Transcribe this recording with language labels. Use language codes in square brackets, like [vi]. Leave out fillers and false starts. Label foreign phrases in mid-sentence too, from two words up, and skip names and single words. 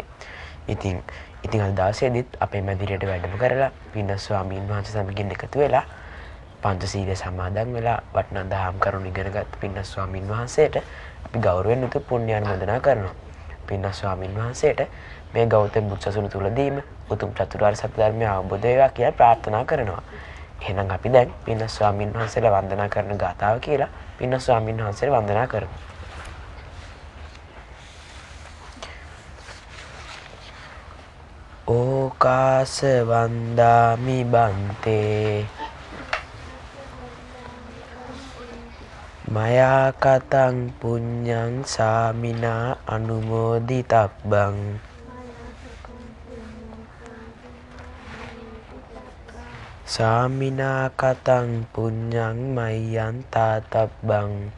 [si] ඉතින් අද දවසේදීත් අපේ මැදිරියට වැඩම කරලා පින්වත් ස්වාමීන් වහන්සේ සමගින් එකතු වෙලා පංචශීලය සමාදන් වෙලා වටිනා දහම් කරුණු ඉගෙනගත් පින්වත් ස්වාමීන් වහන්සේට අපි ගෞරවයෙන් උතුම් පුණ්‍ය අනුමෝදනා කරනවා. පින්වත් ස්වාමීන් වහන්සේට මේ ගෞතම බුදු සසුන තුලදීම උතුම් චතුරාර්ය සත්‍ය ධර්මය අවබෝධ වේවා කියලා ප්‍රාර්ථනා කරනවා. එහෙනම් අපි දැන් පින්වත් ස්වාමීන් වහන්සේලා වන්දනා කරන ගාථාව කියලා පින්වත් ස්වාමීන් වහන්සේලා වන්දනා කරමු. [pi] ඕකාස වන්දාමි බන්තේ මයා කතං පුඤ්ඤං සාමිනා අනුමෝදිතබ්බං සාමිනා කතං පුඤ්ඤං මය්යං තාතබ්බං